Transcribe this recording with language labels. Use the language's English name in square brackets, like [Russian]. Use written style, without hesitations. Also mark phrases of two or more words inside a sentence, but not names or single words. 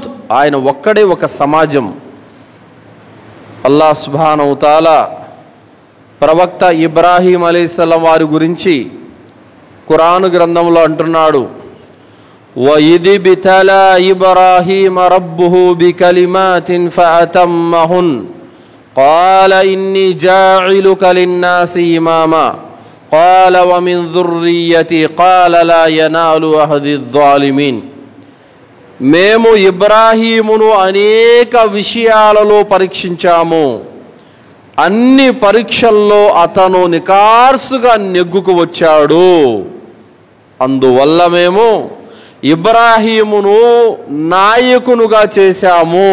[Telugu] ఆయన ఒక్కడే ఒక సమాజం. అల్లాహ్ [Arabic] سبحانه وتعالى [Telugu] ప్రవక్త ఇబ్రాహీం అలైహిస్సలాం వారి గురించి ఖురాను గ్రంథంలో అంటున్నాడు, [Arabic] وإذ ابتلى إبراهيم ربه بكلمات فأتمهن قال إني جاعلك للناس إماما قال ومن ذريتي قال لا ينال أحد الظالمين. [Telugu] మేము ఇబ్రాహీమును అనేక విషయాలలో పరీక్షించాము. అన్ని పరీక్షల్లో అతను నికార్సుగా నెగ్గుకు వచ్చాడు. అందువల్ల మేము ఇబ్రాహీమును నాయకునుగా చేశాము.